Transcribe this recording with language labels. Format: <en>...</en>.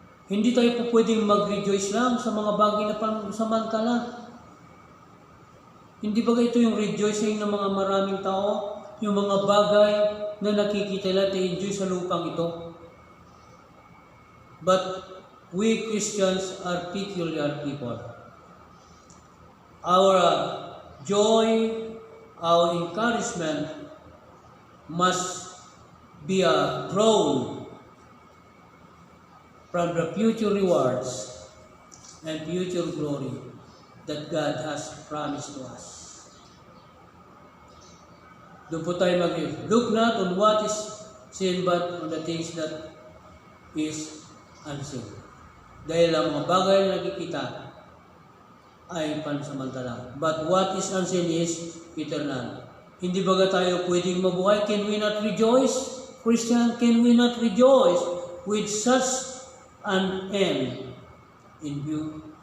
<tl>Hindi tayo po pwedeng mag-rejoice lang sa mga bagay na pangsamantala. Hindi ba ito yung rejoicing ng mga maraming tao? Yung mga bagay na nakikita natin enjoy sa lupang ito? But</tl> <en>we Christians are peculiar people. Our joy, our encouragement must be drawn from the future rewards and future glory that God has promised to us.</en> <tl>Doon po tayo</tl> <en>look not on what is seen but on the things that is unseen.</en> <tl>Dahil ang mga bagay na nakikita ay pansamantala.</tl> <en>But what is unseen is eternal.</en> <tl>Hindi ba tayo pwedeng mabuhay?</tl> <en>Can we not rejoice? Christian, can we not rejoice with such an end in view?</en>